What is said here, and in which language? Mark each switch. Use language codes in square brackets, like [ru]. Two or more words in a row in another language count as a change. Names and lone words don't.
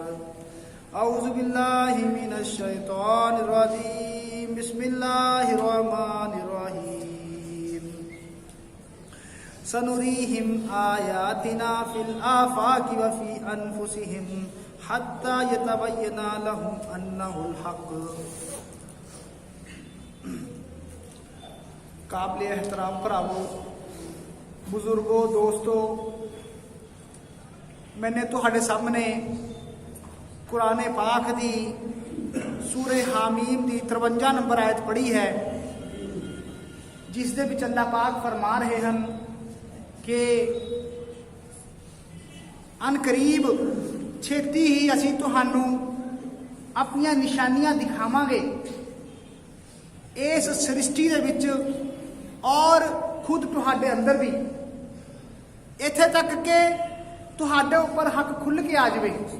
[ar] أعوذ بالله من الشيطان الرجيم. بسم الله الرحمن الرحيم. سنريهم آياتنا في الآفاق وفي أنفسهم حتى يتبين لهم أنه الحق. [pa] قابل احترام بھراوو، بزرگو، دوستو, میں نے تہاڈے سامنے قرآن پاک دی سورے حامیم دی 53 نمبر آیت پڑھی ہے، جس دے وچ اللہ پاک فرما رہے ہیں کہ عنقریب چھیتی ہی اسی تہانوں اپنیاں نشانیاں دکھاواں گے اس سرشٹی دے وچ اور خود تہاڈے اندر بھی، ایتھے تک کے تہاڈے اوپر حق کھل کے آ جائے.